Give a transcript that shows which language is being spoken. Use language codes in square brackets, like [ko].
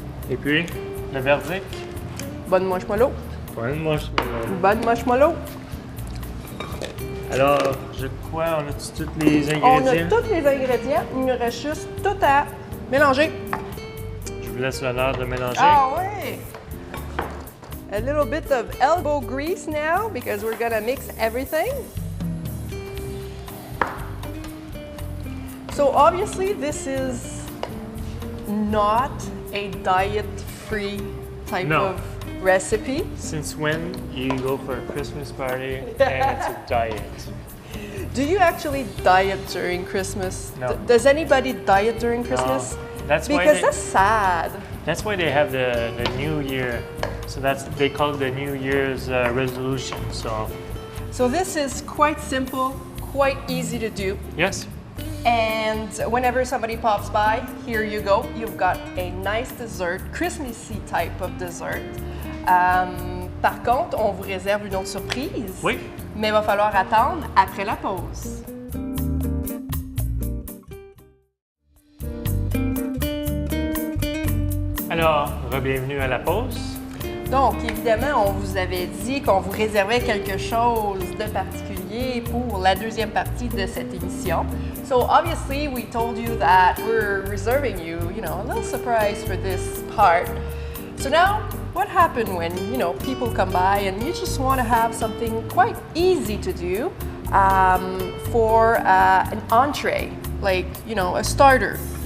[fr] Et puis, le verdict? Bonne marshmallow. Bonne marshmallow. Bonne marshmallow. Alors, je crois, on a tous les On ingrédients. a tous les ingrédients. Il nous reste juste tout à mélanger. Je vous laisse l'honneur de mélanger. Ah ouais! [en] A little bit of elbow grease now because we're gonna mix everything. So obviously this is not a diet-free type No. of recipe. Since when you go for a Christmas party and it's a diet? Do you actually diet during Christmas? No. Does anybody diet during Christmas? That's why Because they, that's sad. that's why they have the New Year. So they call it the New Year's resolution. So this is quite simple, quite easy to do. Yes. And whenever somebody pops by, here you go. You've got a nice dessert, Christmassy type of dessert. [fr] Par contre, on vous réserve une autre surprise. Oui. Mais il va falloir attendre après la pause. Alors, bienvenue à la pause. Donc, évidemment, on vous avait dit qu'on vous réservait quelque chose de particulier pour la deuxième partie de cette émission. [en] So, obviously, we told you that we're reserving you, a little surprise for this part. So now, what happened when, people come by and you just want to have something quite easy to do for an entree, like, a starter?